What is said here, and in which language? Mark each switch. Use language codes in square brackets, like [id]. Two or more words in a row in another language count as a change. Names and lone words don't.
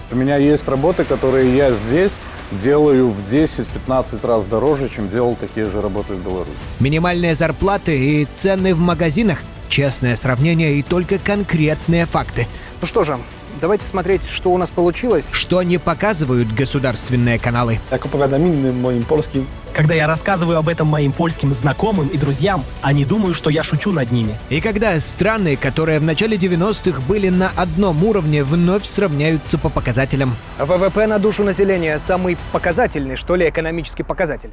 [ru] У меня есть работы, которые я здесь делаю в 10-15 раз дороже, чем делал такие же работы в Беларуси. Минимальные зарплаты и цены в магазинах, честное сравнение и только конкретные факты. Ну что же, давайте смотреть, что у нас получилось. Что не показывают государственные каналы. [pl] Jak opowiadam innym moim polskim, [ru] Когда я рассказываю об этом моим польским знакомым и друзьям, они думают, что я шучу над ними. И когда страны, которые в начале 90-х были на одном уровне, вновь сравняются по показателям. ВВП на душу населения самый показательный, что ли, экономический показатель.